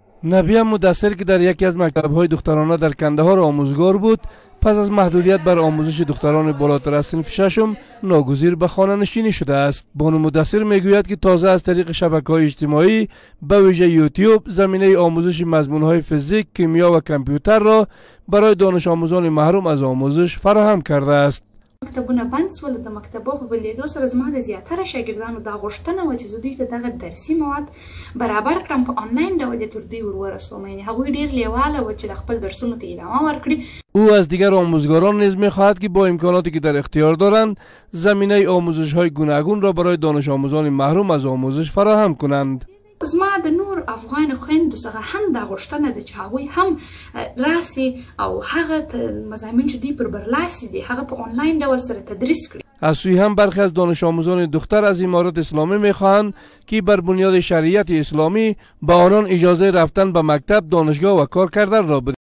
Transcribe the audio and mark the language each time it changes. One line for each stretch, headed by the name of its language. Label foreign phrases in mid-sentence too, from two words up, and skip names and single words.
Persian: نبیه مدثر که در یکی از مکتب‌های دخترانه در کندهار آموزگار بود، پس از محدودیت بر آموزش دختران بالاتر از صنف ششم ناگزیر به خانه نشینی شده است. بانو مدثر میگوید که تازه از طریق شبکه‌های اجتماعی به ویژه یوتیوب زمینه آموزش مضمون‌های فیزیک، کیمیا و کامپیوتر را برای دانش آموزان محروم از آموزش فراهم کرده است.
Pashto: مکتبونه بند سول، د مکتبو په بندېدو سره زما د زیاتره شاګردانو دا غوښتنه وه چې زه دوی ته دغه درسي مواد برابر کړم، په آنلاین ډول یې تر دوی ورورسوم. یعنې هغوی ډېر لیواله وه چې د خپل درسونو ته ادامه ورکړي.
Persian: او از دیگر آموزگاران نیز می‌خواهد که با امکاناتی که در اختیار دارند زمینه آموزش‌های گوناگون را برای دانش آموزان محروم از آموزش فراهم کنند.
Pashto: زما د نور افغان خویندو څخه هم دا غوښتنه ده چې هغوی هم راسي او هغه مضامین چې دوی پر برلاسي دي هغه په آنلاین ډول سره تدریس کړي.
Persian: از سوی هم برخی از دانش آموزان دختر از امارات اسلامی می‌خواهند که بر بنیاد شریعت اسلامی به آنان اجازه رفتن به مکتب، دانشگاه و کار کردن را بدهند.